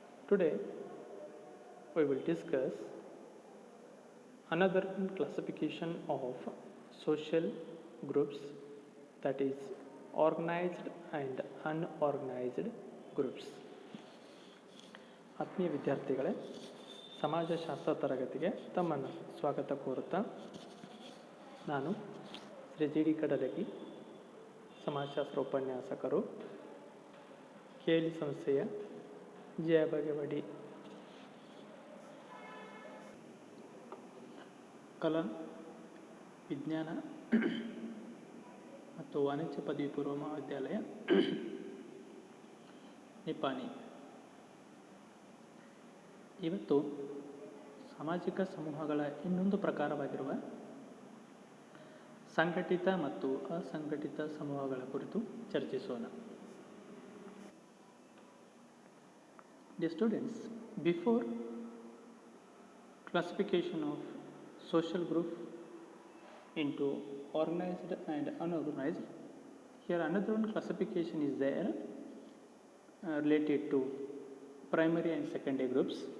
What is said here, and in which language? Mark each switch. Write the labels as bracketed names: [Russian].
[English] Today we will discuss another classification of social groups, that is organized and unorganized groups. [Kannada] ಆತ್ಮೀಯ ವಿದ್ಯಾರ್ಥಿಗಳೇ, ಸಮಾಜಶಾಸ್ತ್ರ ತರಗತಿಗೆ ತಮ್ಮನ್ನು ಸ್ವಾಗತ ಕೋರುತ್ತಾ ನಾನು ಶ್ರೀ ಜಿ ಡಿ ಕಡಲಗಿ, ಸಮಾಜಶಾಸ್ತ್ರ ಉಪನ್ಯಾಸಕರು, KLE ಸಂಸ್ಥೆಯ ಜಯ ಬಗೆವಡಿ ಕಲಾ ವಿಜ್ಞಾನ ಮತ್ತು ವಾಣಿಜ್ಯ ಪದವಿ ಪೂರ್ವ ಮಹಾವಿದ್ಯಾಲಯ ನಿಪ್ಪಾಣಿ. ಇವತ್ತು ಸಾಮಾಜಿಕ ಸಮೂಹಗಳ ಇನ್ನೊಂದು ಪ್ರಕಾರವಾಗಿರುವ ಸಂಘಟಿತ ಮತ್ತು ಅಸಂಘಟಿತ ಸಮೂಹಗಳ ಕುರಿತು ಚರ್ಚಿಸೋಣ. [English] Dear students, before classification of social group into organized and unorganized, here another one classification is there related to primary and secondary groups.